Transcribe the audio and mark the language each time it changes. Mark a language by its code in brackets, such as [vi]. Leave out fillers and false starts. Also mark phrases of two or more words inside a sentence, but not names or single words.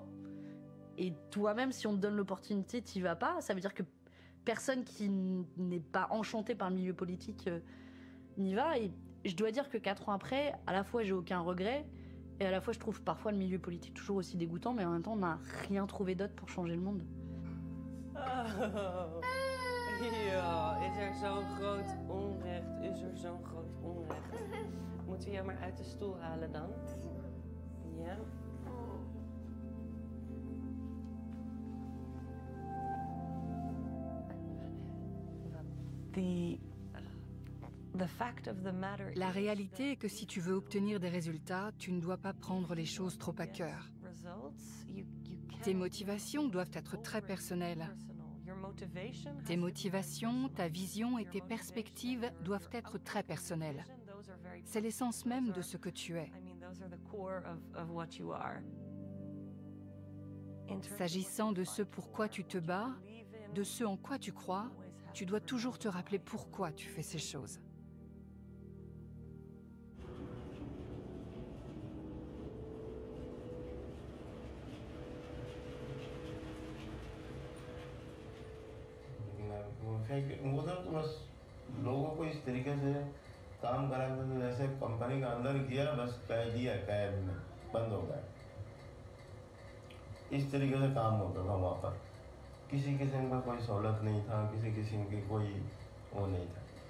[fr] Et toi-même, si on te donne l'opportunité, t'y vas pas. Ça veut dire que personne qui n'est pas enchanté par le milieu politique n'y va. Et je dois dire que 4 ans après, à la fois j'ai aucun regret, et à la fois je trouve parfois le milieu politique toujours aussi dégoûtant, mais en même temps on n'a rien trouvé d'autre pour changer le monde. [nl] Oh, ja, is er zo'n groot onrecht? Is er zo'n jou maar uit de stoel halen dan. Ja. [fr] La réalité est que si tu veux obtenir des résultats, tu ne dois pas prendre les choses trop à cœur. Tes motivations doivent être très personnelles. Tes motivations, ta vision et tes perspectives doivent être très personnelles. C'est l'essence même de ce que tu es. S'agissant de ce pourquoi tu te bats, de ce en quoi tu crois, tu dois toujours te rappeler pourquoi tu fais ces choses. [hi] उधर तो बस लोगों को इस तरीके से काम करा के जैसे कंपनी का अंदर किया बस कह दिया कैब में बंद हो गया इस तरीके से काम होता था वहाँ पर किसी किस्म का कोई सहूलत नहीं था किसी किस्म की कोई वो नहीं था